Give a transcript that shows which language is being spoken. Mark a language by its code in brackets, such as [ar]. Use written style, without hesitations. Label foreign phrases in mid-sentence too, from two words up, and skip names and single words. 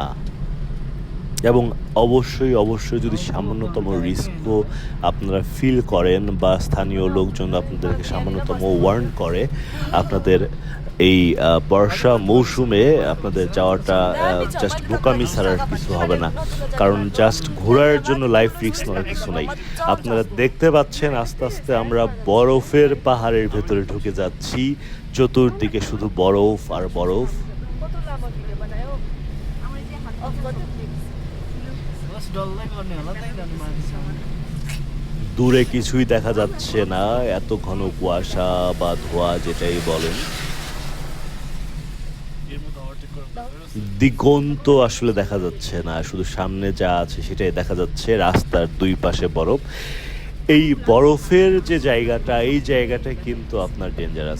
[bn] এবং অবশ্যই যদি সামান্যতম রিস্কও আপনারা ফিল করেন বা স্থানীয় লোকজন আপনাদেরকে সামান্যতম ওয়ার্ন করে, আপনাদের এই বর্ষা মৌসুমে আপনাদের যাওয়াটা জাস্ট বোকামি ছাড়ার কিছু হবে না। কারণ জাস্ট ঘোরার জন্য [en] life risk [bn] নেওয়ার কিছু নাই। আপনারা দেখতে পাচ্ছেন আস্তে আস্তে আমরা বরফের পাহাড়ের ভেতরে ঢুকে যাচ্ছি, চতুর্দিকে শুধু বরফ আর বরফ। [ne] कस्तो लामो भिडियो बनायो अफ गर्नु बस डल्लै गर्ने होला त्यही जानु मान्छे। [bn] দূরে কিছুই দেখা যাচ্ছে না, এত ঘন কুয়াশা বা ধোঁয়া যেটাই বলেন। দিগন্ত আসলে দেখা যাচ্ছে না, শুধু সামনে যা আছে সেটাই দেখা যাচ্ছে। রাস্তার দুই পাশে বরফ। এই বরফের যে জায়গাটা, এই জায়গাটা কিন্তু আপনার ডেঞ্জারাস।